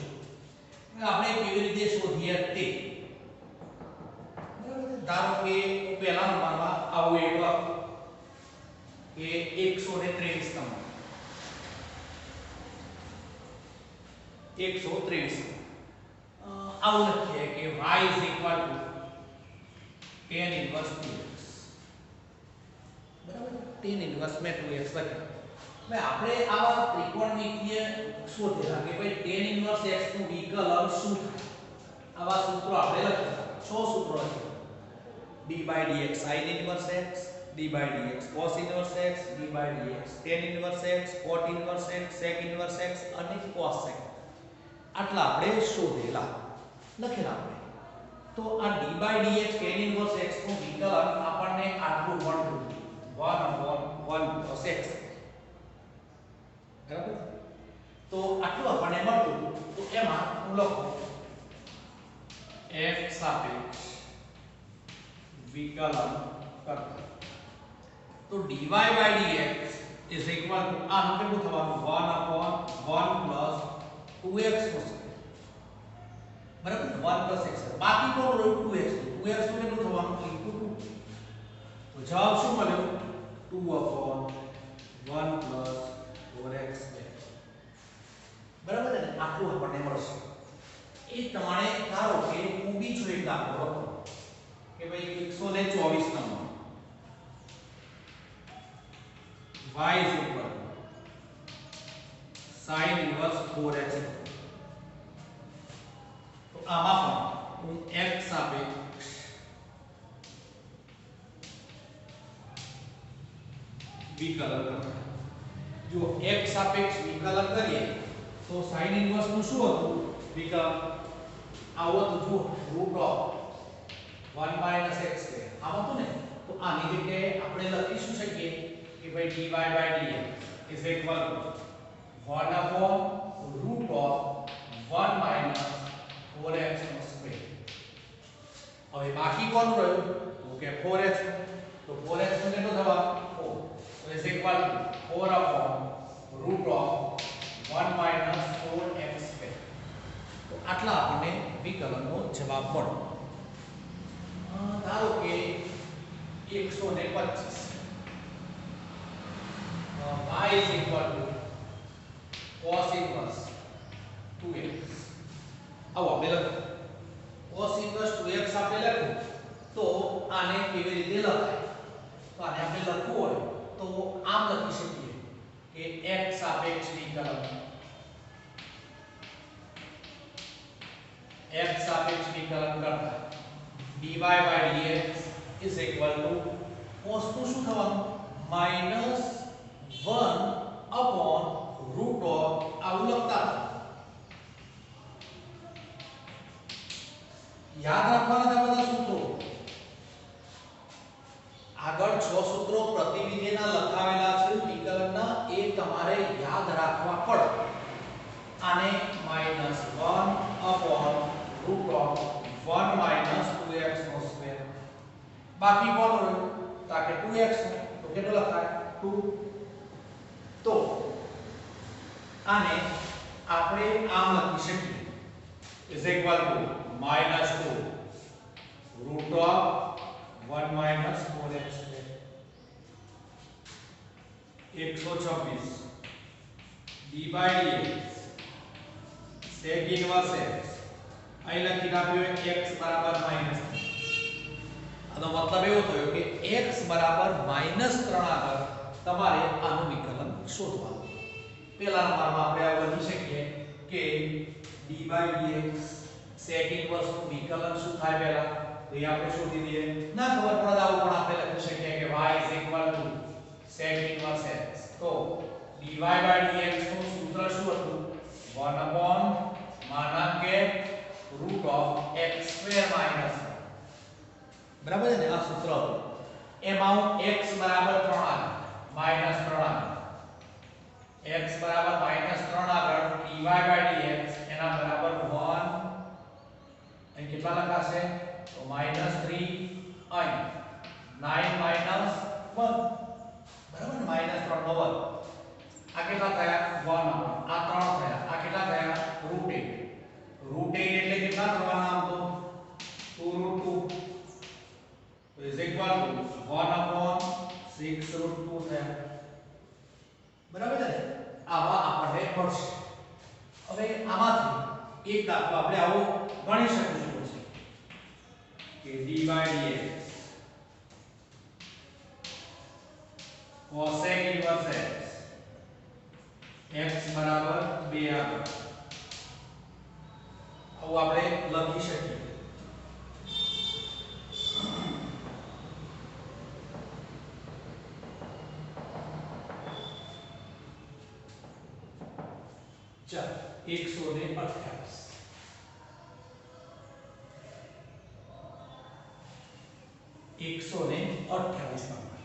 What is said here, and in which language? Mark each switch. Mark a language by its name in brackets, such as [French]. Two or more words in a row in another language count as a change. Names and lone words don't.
[Gujarati] આપણે કેવી રીતે શોધીએ તે. ધારો કે પહેલા નંબરમાં આવું એક કે 123 નંબર 123 આવું લખીએ કે [English] y is equal to tan inverse 2x. [Gujarati] બરાબર? [English] tan inverse [Gujarati] में 2x લખ્યું. હવે આપણે આવા ત્રિકોણમિતિય શોધેલા કે ભાઈ [English] tan inverse x [Gujarati] નું વિકલન શું થાય. આવા સૂત્રો આપણે લખ્યા. 6 સૂત્રો લખ્યા. [English] d by dx sin inverse x, d by dx cos inverse x, d by dx tan inverse x, cot inverse x, sec inverse x અને cos sec. [Gujarati] આટલા આપણે શોધેલા લખેલા આપણે. તો આ [English] d by dx tan inverse x [Gujarati] નું વિકલન આપણને આટલું મળતું [English] 1/1 plus x. [Gujarati] બરાબર? તો આટલું આપણને મળતું. તો એમાં હું લખું f સાપેક્ષ વિકલન કરતા. તો [English] dy by dx is equal to [Gujarati] આનું કેટલું થવાનું [English] 1/1 plus 2x [Gujarati] થશે. બરાબર? [English] 1 plus x. [Gujarati] બાકી કોણ રહ્યું? 2x. 2x નું કેટલું થવાનું? into 2. તો જવાબ શું મળ્યો? 2/1 plus 4x. બરાબર ને? આટલું આપણને મળશે. એ તમારે ધારો કે હું બીજો એક દાખલો લખો કે ભાઈ 124 નંબર [English] y is equal sin inverse 4x. [Gujarati] તો આમાં પણ હું x સાપેક્ષ વિકલન કરું. જો x સાપેક્ષ વિકલન કરીએ તો [English] sin inverse [Gujarati] નું શું હતું વિકલન? આવું હતું. જો √1 - x² આમ હતું ને. તો આની જગ્યાએ આપણે લખી શું શકીએ કે ભાઈ [English] dy by dx is equal to 1 upon root of 1 minus 4x square. [Gujarati] હવે બાકી કોણ રહ્યું તો કે 4x, તો 4x નું કેટલું થવા 4, [English] so is equal to 4 upon root of 1 minus 4x square. [Gujarati] તો આટલા આપણને વિકલનનો જવાબ મળ્યો. ધારો કે 125 [English] y is equal to cos inverse 2x. [Gujarati] આવો આપણે લખીએ [English] cos inverse 2x [Gujarati] આપણે લખ્યું તો આને કેવી રીતે લખાય, તો આને આપણે લખવું હોય તો આમ લખી શકીએ કે x સાપેક્ષ વિકલન, x સાપેક્ષ વિકલન કરતા [English] dy by dx is equal to cos [Gujarati] નું શું થવાનું [English] minus 1 upon root of [Gujarati] આવું લખતા યાદ રાખવાના હતા બધા સૂત્રો. આગળ 6 સૂત્રો પ્રતિવિધિના લખાવેલા છે વિકલનના, એ તમારે યાદ રાખવા પડે. આને [English] -1 upon root of 1 minus 2x [Gujarati] નો સ્ક્વેર. બાકી કોણ રહ્યું તો કે 2x નો, તો કેટલો લખાય 2. તો આને આપણે આમ લખી શકીએ [English] is equal to -2 root of 1 minus 4x square. [Gujarati] 126 [English] d by dx sec inverse x, [Gujarati] અહીં લખી નાખ્યું x બરાબર માઈનસ. આનો મતલબ એવો થયો કે x બરાબર -3 આગળ તમારે આનું વિકલન શોધવાનું. પહેલા નંબરમાં આપણે આ લખી શકીએ કે [English] d by dx sec inverse [Gujarati] નું વિકલન શું થાય પહેલા તો એ આપણે શોધી દઈએ. ના ખબર પડે આવું પણ આપણે લખી શકીએ કે [English] y is equal to sec inverse x. [Gujarati] તો [English] dy by dx [Gujarati] નું સૂત્ર શું હતું [English] 1 upon [Gujarati] માનાંકે [English] root of x square minus 1. [Gujarati] બરાબર છે ને, આ સૂત્ર હતું. એમાં હું x બરાબર 3 આગળ -3 આગળ x બરાબર -3 આગળ [English] dy by dx [Gujarati] એના બરાબર 1 અહીં કેટલા લખાશે તો -3 અહીં [English] 9 minus 1 [Gujarati] બરાબર ને, -3 નો વર્ગ. આ કેટલા થયા 1 આ 3 થયા, આ કેટલા થયા √8. √8 એટલે કેટલા થવાના આમ તો 2√2, તો [English] is equal to 1 upon 6√2 [Gujarati] થયા. બરાબર છે ને, આવા આપણને મળશે. હવે આમાંથી એક દાખલો આપણે આવો ગણી શકીશું કે [English] d by dx cosec inverse x [Gujarati] બરાબર 2 આગળ આવું આપણે લખી શકીએ. ચાલો 128 નંબર.